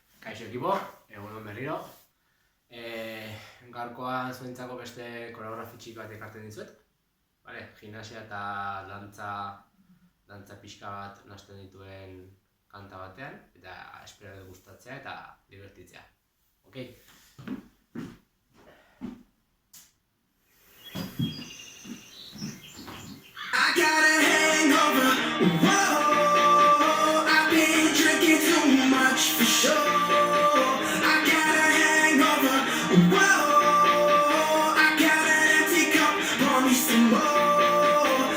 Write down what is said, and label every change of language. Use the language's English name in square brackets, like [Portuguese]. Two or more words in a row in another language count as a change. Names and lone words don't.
[Basque] Kaixo ekipo, egunon berriro. Gaurkoan zuentzako beste koreografi txiki bat ekartzen dizuet. Vale, gimnasia eta dantza pixka bat nahasten dituen kanta batean, eta espero dut gustatzea eta divertitzea. Ok? [English] I got a hangover, whoa, I've been drinking too much for sure. I got a hangover, whoa, I got an empty cup, pour me some more.